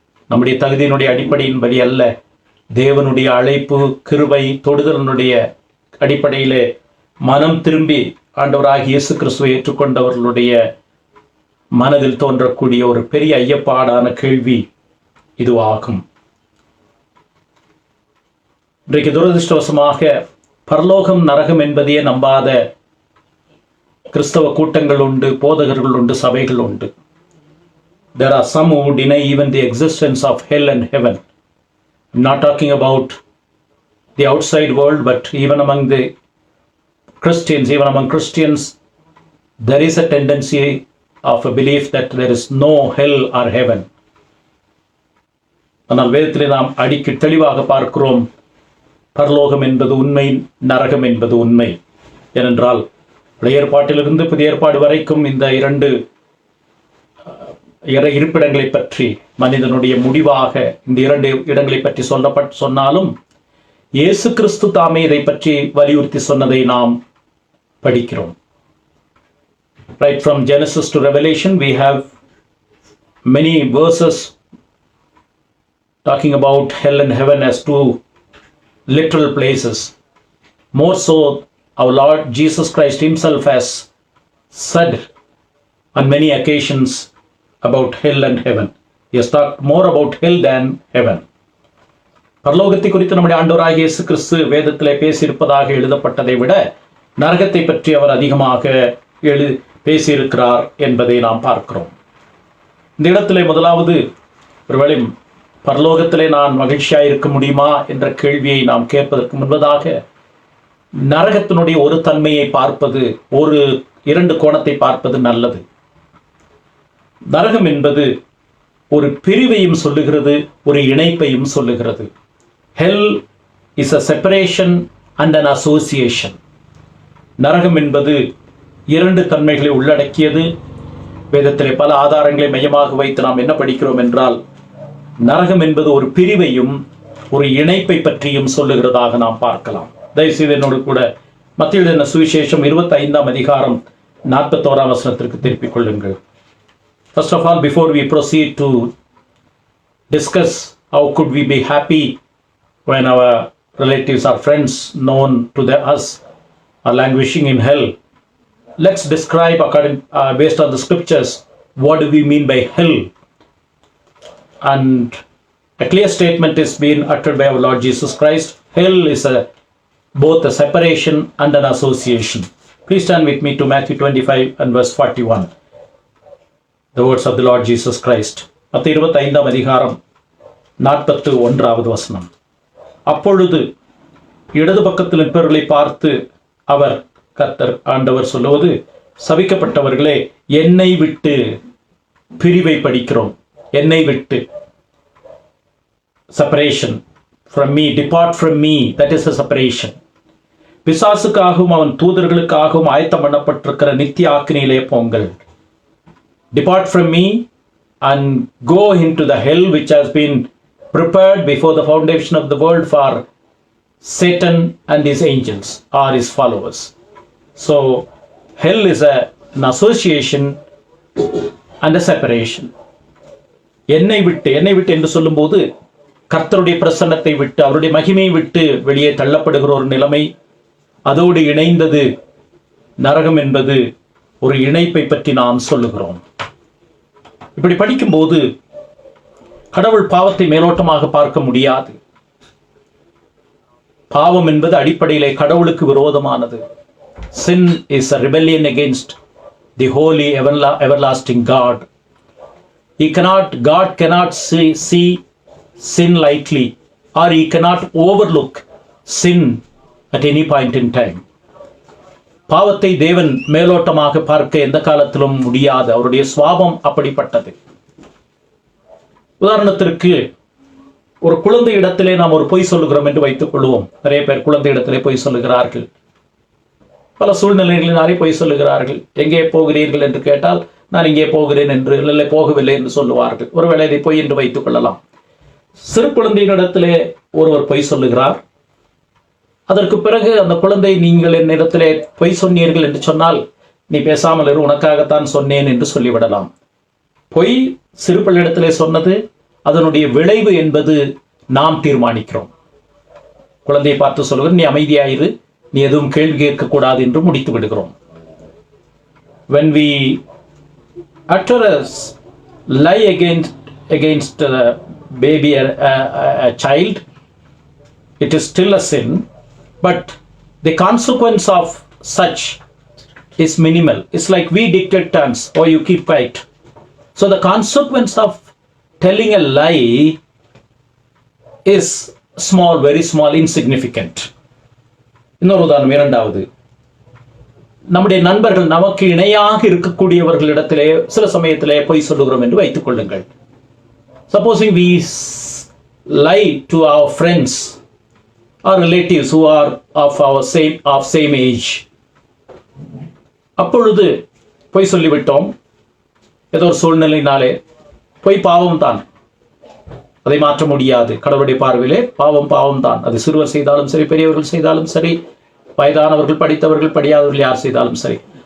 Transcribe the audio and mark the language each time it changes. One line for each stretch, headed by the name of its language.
Tamil: நம்முடைய தகுதியினுடைய அடிப்படையின்படி அல்ல, தேவனுடைய அழைப்பு கிருபை தொடுதலினுடைய அடிப்படையிலே மனம் திரும்பி ஆண்டவராகிய இயேசு கிறிஸ்துவை ஏற்றுக்கொண்டவர்களுடைய மனதில் தோன்றக்கூடிய ஒரு பெரிய ஐயப்பாடான கேள்வி இதுவாகும். இன்றைக்கு துரதிருஷ்டவசமாக பரலோகம் நரகம் என்பதையே நம்பாத கிறிஸ்தவ கூட்டங்கள் உண்டு, போதகர்கள் உண்டு, சபைகள் உண்டு.
English: There are some who deny even the existence of hell and heaven. I'm not talking about the outside world, but even among the Christians, there is a tendency of a belief that there is no hell or heaven.
Tamil: ஆனால் வேதத்திலே நாம் அடிக்கடி தெளிவாக பார்க்கிறோம், பரலோகம் என்பது உண்மை, நரகம் என்பது உண்மை. ஏனென்றால் பழைய ஏற்பாட்டிலிருந்து புதிய ஏற்பாடு வரைக்கும் இந்த 2 இருப்பிடங்களை பற்றி மனிதனுடைய முடிவாக இந்த 2 இடங்களை பற்றி சொன்னாலும் இயேசு கிறிஸ்து தாமே இதை பற்றி வலியுறுத்தி சொன்னதை நாம் படிக்கிறோம்.
English: Right from Genesis to Revelation, we have many verses talking about hell and heaven as 2 literal places. More so, our Lord Jesus Christ himself has said on many occasions about hell and heaven. He has talked more about hell than heaven.
Tamil: பரலோகத்தை குறித்து நம்முடைய ஆண்டவராகிய இயேசு கிறிஸ்து வேதத்திலே பேசியிருப்பதாக எழுதப்பட்டதை விட நரகத்தை பற்றி அவர் அதிகமாக பேசியிருக்கிறார் என்பதை நாம் பார்க்கிறோம். இந்த இடத்திலே முதலாவது ஒருவேளை பரலோகத்திலே நான் மகிழ்ச்சியாக இருக்க முடியுமா என்ற கேள்வியை நாம் கேட்பதற்கு முன்பதாக நரகத்தினுடைய ஒரு தன்மையை பார்ப்பது, 2 கோணத்தை பார்ப்பது நல்லது. நரகம் என்பது ஒரு பிரிவையும் சொல்லுகிறது, ஒரு இணைப்பையும் சொல்லுகிறது.
English: Hell is a separation and an association.
Tamil: நரகம் என்பது 2 தன்மைகளை உள்ளடக்கியது. வேதத்திலே பல ஆதாரங்களை மையமாக வைத்து நாம் என்ன படிக்கிறோம் என்றால், நரகம் என்பது ஒரு பிரிவையும் ஒரு இணைப்பை பற்றியும் சொல்லுகிறதாக நாம் பார்க்கலாம். தயவுசெய்து என்னோடு கூட மத்தேயு எழுதின சுவிசேஷம் 25ஆம் அதிகாரம் 41ஆம் வசனத்திற்கு திருப்பிக் கொள்ளுங்கள்.
English: First of all, before we proceed to discuss how could we be happy when our relatives or friends known to us are languishing in hell, let's describe based on the scriptures what do we mean by hell. And a clear statement is being uttered by our Lord Jesus Christ. Hell is both a separation and an association. Please turn with me to Matthew 25 and verse 41. The words of the Lord Jesus Christ.
Tamil: மத்தேயு 25ஆம் அதிகாரம் 41வது வசனம். அப்பொழுது இடது பக்கத்தில் நிற்பவர்களை பார்த்து அவர் கர்த்தர் ஆண்டவர் சொல்லுவது, சபிக்கப்பட்டவர்களே, என்னை விட்டு பிரிவை படிக்கிறோம். என்னை விட்டு,
English: separation from me, depart from me, that is a separation.
Tamil: பிசாசுக்காகவும் அவன் தூதர்களுக்காகவும் ஆயத்தம் பண்ணப்பட்டிருக்கிற நித்திய ஆக்கினியிலே போங்கள்.
English: Depart from me and go into the hell which has been prepared before the foundation of the world for Satan and his angels or his followers. So hell is an association and a separation.
Tamil: என்னை விட்டு என்று சொல்லும்போது கர்த்தருடைய பிரசன்னத்தை விட்டு, அவருடைய மகிமையை விட்டு வெளியே தள்ளப்படுகிற ஒரு நிலைமை, அதோடு இணைந்தது நரகம் என்பது ஒரு இணைப்பை பற்றி நாம் சொல்லுகிறோம். இப்படி படிக்கும்போது கடவுள் பாவத்தை மேலோட்டமாக பார்க்க முடியாது. பாவம் என்பது அடிப்படையிலே கடவுளுக்கு விரோதமானது.
English: Sin is a rebellion against the holy everlasting God. God cannot see sin lightly, or he cannot overlook sin at any point in time.
Tamil: பாவத்தை தேவன் மேலோட்டமாக பார்க்க எந்த காலத்திலும் முடியாது. அவருடைய சுபாவம் அப்படிப்பட்டது. உதாரணத்திற்கு, ஒரு குழந்தை இடத்திலே நாம் ஒரு பொய் சொல்லுகிறோம் என்று வைத்துக் கொள்வோம். நிறைய பேர் குழந்தை இடத்திலே பொய் சொல்லுகிறார்கள். பல சூழ்நிலைகளினாலே பொய் சொல்லுகிறார்கள். எங்கே போகிறீர்கள் என்று கேட்டால் நான் இங்கே போகிறேன் என்று, இல்லை போகவில்லை என்று சொல்லுவார்கள். ஒருவேளை இதை பொய் என்று வைத்துக் கொள்ளலாம். சிறு குழந்தையினிடத்திலே ஒருவர் பொய் சொல்லுகிறார். அதற்கு பிறகு அந்த குழந்தை, நீங்கள் என்னிடத்திலே பொய் சொன்னீர்கள் என்று சொன்னால் நீ பேசாமல் இரு, உனக்காகத்தான் சொன்னேன் என்று சொல்லிவிடலாம். பொய் சிறு பிள்ளையிடத்திலே சொன்னது, அதனுடைய விளைவு என்பது நாம் தீர்மானிக்கிறோம். குழந்தையை பார்த்து சொல்லுகிறோம், நீ அமைதியாயிரு, நீ எதுவும் கேள்வி கேட்கக்கூடாது என்று முடித்து விடுகிறோம்.
English: When we utter a lie against a baby, a child, it is still a sin, but the consequence of such is minimal. It's like we dictate terms, or you keep quiet. So the consequence of telling a lie is small, very small, insignificant.
Tamil: இன்னொரு உதாரணம், இரண்டாவது, நம்முடைய நண்பர்கள், நமக்கு இணையாக இருக்கக்கூடியவர்களிடத்திலே சில சமயத்திலே பொய் சொல்லுகிறோம் என்று வைத்துக் கொள்ளுங்கள்.
English: Supposing we lie to our friends or relatives who are of same age.
Tamil: அப்பொழுது பொய் சொல்லிவிட்டோம். ஏதோ ஒரு சூழ்நிலையினாலே பொய் பாவம் தான், அதை மாற்ற முடியாது. கடவுளுடைய பார்வையிலே பாவம் பாவம் தான். அது சிறுவர் செய்தாலும் சரி, பெரியவர்கள் செய்தாலும் சரி, வயதானவர்கள், படித்தவர்கள், படியாதவர்கள் யார் செய்தாலும் சரி.